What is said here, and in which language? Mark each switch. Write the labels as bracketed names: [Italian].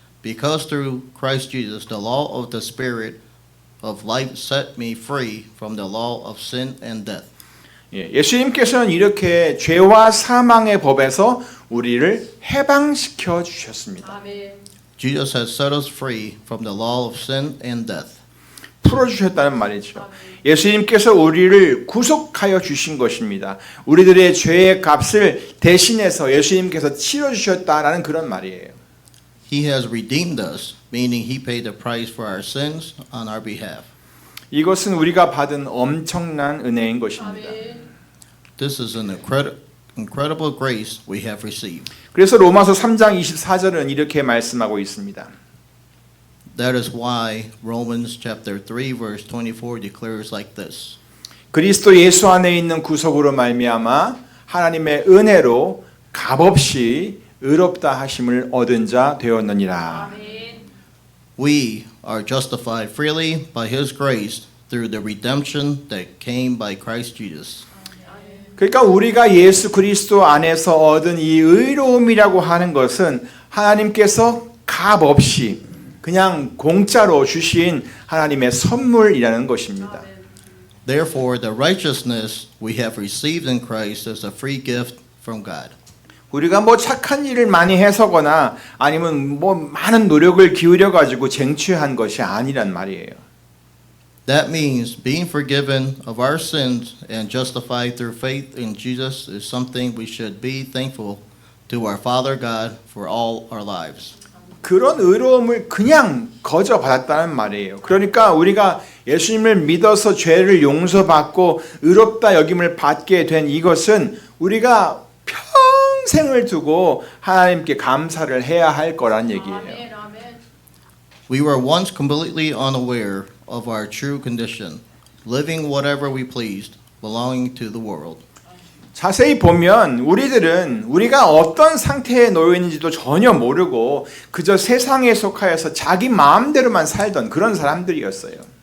[English] Because through Christ Jesus, the law of the Spirit of life set me free from the law of sin and death. [Korean] 예, 예수님께서는 이렇게 죄와 사망의 법에서 우리를 해방시켜 주셨습니다. [English] Jesus has set us free from the law of sin and death. [Korean] 풀어주셨다는 말이죠. 예수님께서 우리를 구속하여 주신 것입니다. 우리들의 죄의 값을 대신해서 예수님께서 치러주셨다라는 그런 말이에요. [English] He has redeemed us, meaning he paid the price for our sins on our behalf. [Korean] 이것은 우리가 받은 엄청난 은혜인 것입니다. [English] This is an incredible grace we have received. [Korean] 그래서 로마서 3장 24절은 이렇게 말씀하고 있습니다. [English] That is why Romans chapter 3 verse 24 declares like this. [Korean] 그리스도 예수 안에 있는 구속으로 말미암아 하나님의 은혜로 값없이 의롭다 하심을 얻은 자 되었느니라. [English] We are justified freely by his grace through the redemption that came by Christ Jesus. [Korean] 그러니까 우리가 예수 그리스도 안에서 얻은 이 의로움이라고 하는 것은 하나님께서 값없이 그냥 공짜로 주신 하나님의 선물이라는 것입니다. [English] Therefore, the righteousness we have received in Christ is a free gift from God. [Korean] 우리가 뭐 착한 일을 많이 해서거나 아니면 뭐 많은 노력을 기울여 가지고 쟁취한 것이 아니란 말이에요. [English] That means being forgiven of our sins and justified through faith in Jesus is something we should be thankful to our Father God for all our lives. [Korean] 그런 의로움을 그냥 거저 받았다는 말이에요. 그러니까 우리가 예수님을 믿어서 죄를 용서받고 의롭다 여김을 받게 된 이것은 우리가 평생을 두고 하나님께 감사를 해야 할 거란 얘기예요. [English] We were once completely unaware of our true condition, living whatever we pleased, belonging to the world. [Korean] 자세히 보면 우리들은 우리가 어떤 상태에 놓여 있는지도 전혀 모르고 그저 세상에 속하여서 자기 마음대로만 살던 그런 사람들이었어요.